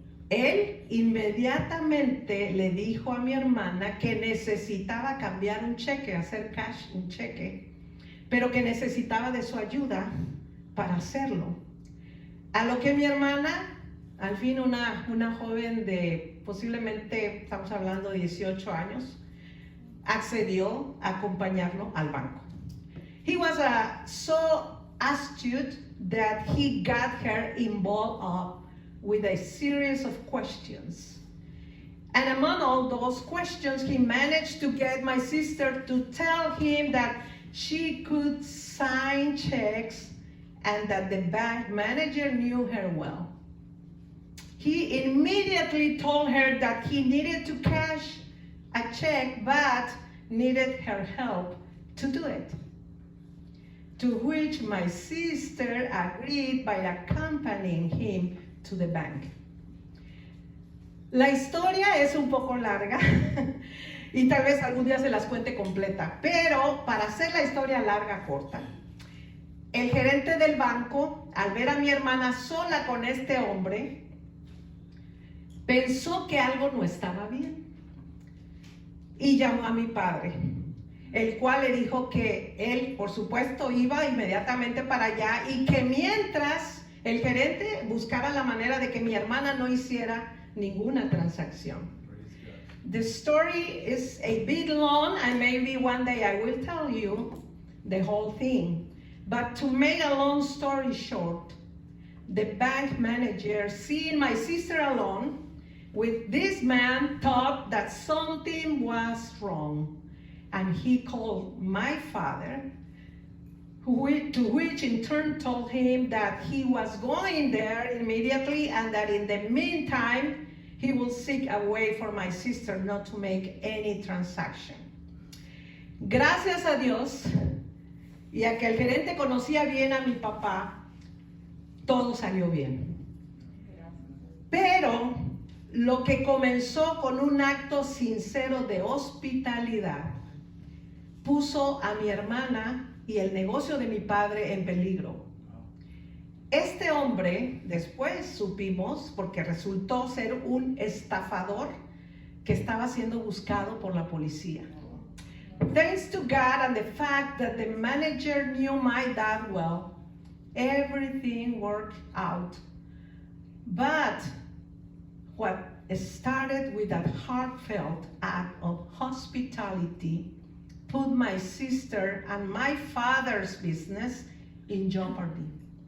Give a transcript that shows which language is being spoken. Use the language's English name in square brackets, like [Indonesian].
[Spanish] Él inmediatamente le dijo a mi hermana que necesitaba cambiar un cheque, hacer cash un cheque, pero que necesitaba de su ayuda para hacerlo. A lo que mi hermana Al fin una joven de posiblemente, estamos hablando de 18 años, accedió a acompañarlo al banco. [English] He was so astute that he got her involved with a series of questions. And among all those questions, he managed to get my sister to tell him that she could sign checks and that the bank manager knew her well. He immediately told her that he needed to cash a check but needed her help to do it. To which my sister agreed by accompanying him to the bank. [Spanish] La historia es un poco larga y tal vez algún día se las cuente completa, pero para hacer la historia larga corta, el gerente del banco, al ver a mi hermana sola con este hombre, pensó que algo no estaba bien y llamó a mi padre, el cual le dijo que él, por supuesto, iba inmediatamente para allá y que mientras el gerente buscara la manera de que mi hermana no hiciera ninguna transacción. [English] The story is a bit long and maybe one day I will tell you the whole thing. But to make a long story short, the bank manager, seeing my sister alone with this man, thought that something was wrong. And he called my father, to which in turn told him that he was going there immediately and that in the meantime, he will seek a way for my sister not to make any transaction. [Spanish] Gracias a Dios y a que el gerente conocía bien a mi papá, todo salió bien. Pero lo que comenzó con un acto sincero de hospitalidad puso a mi hermana y el negocio de mi padre en peligro. Este hombre, después supimos, porque resultó ser un estafador que estaba siendo buscado por la policía. [English] Thanks to God and the fact that the manager knew my dad well, everything worked out. But what started with a heartfelt act of hospitality put my sister and my father's business in jeopardy.